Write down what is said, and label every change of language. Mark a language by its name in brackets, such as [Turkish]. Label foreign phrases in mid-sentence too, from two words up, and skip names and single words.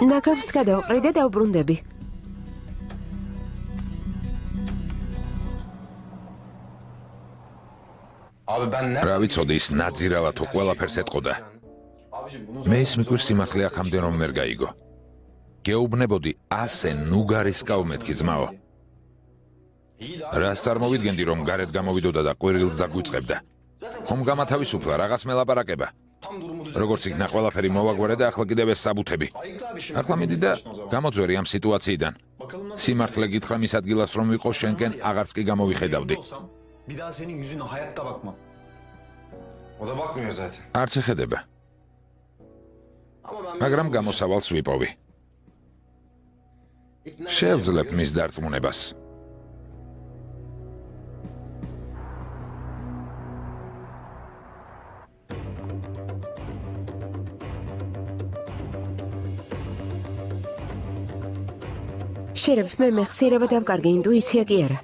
[Georgian] ნაგავს გადავყრი და დავბრუნდები. [Turkish] Abi ben ne? [Georgian] რა ვიცოდი ის ნაძირალა თუ ყველაფერს ეტყოდა. [Turkish] Abiciğim bunu [Georgian] მე ის მიკვირს სიმართლე აქამდე რომ ვერ გაიგო. გეუბნებოდი ასე ნუგარისკავ მეთქი ძმაო. რას წარმოვიდგენდი რომ გარეთ გამოვიდოდა და ყვირილს დაგვიწყებდა. ხომ გამათავისუფლა რაღაც მელაპარაკება. როგორც იქნა ყველაფერი მოვაგვარე და ახლა კიდევ ეს საბუთები. ახლა მიდი და გამოძვერი ამ სიტუაციიდან. სიმართლე გითხრა მის ადგილას რომ ვიყო შენკენ აღარც კი გამოვიხედავდი. [Turkish] Bir daha senin yüzüne hayatta bakmam. O da bakmıyor zaten. [Georgian] არც ეხედება, [Turkish] Ama ben [Georgian] მაგრამ გამოსავალს ვიპოვი. შევძლებ მის დარწმუნებას. შერებ მე მეხსიერება დავკარგი, ინტუიცია კი არა.